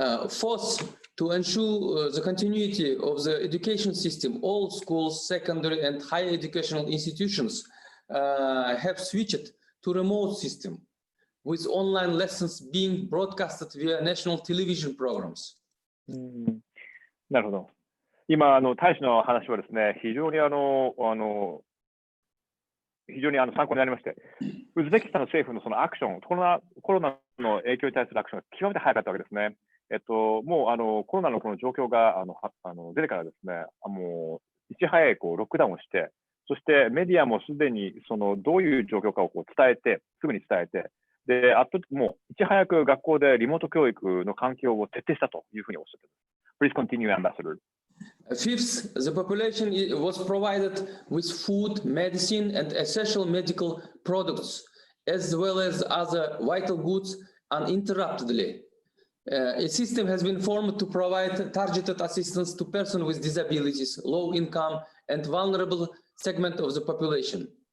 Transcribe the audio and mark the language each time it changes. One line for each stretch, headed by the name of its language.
English: Fourth, to ensure the continuity of the education system, all schools, secondary and higher educational institutions have switched to remote system, with online lessons being broadcasted via national television programs.
Japanese: なるほど。今、大使の話はですね、非常に参考になりまして、ウズベキスタンの政府のそのアクション、コロナの影響に対するアクションが極めて早かったわけですね。もうコロナのこの状況が出てからですね、もういち早いロックダウンをして、そしてメディアもすでにどういう状況かをすぐに伝えて、で、もういち早く学校でリモート教育の環境を徹底したというふうにおっしゃっています。
English: Please continue, Ambassador. Fifth, the population was provided with food, medicine, and essential medical products, as well as other vital goods uninterruptedly. A system has been formed to provide targeted assistance to persons with disabilities, low income, and vulnerable segment of the population.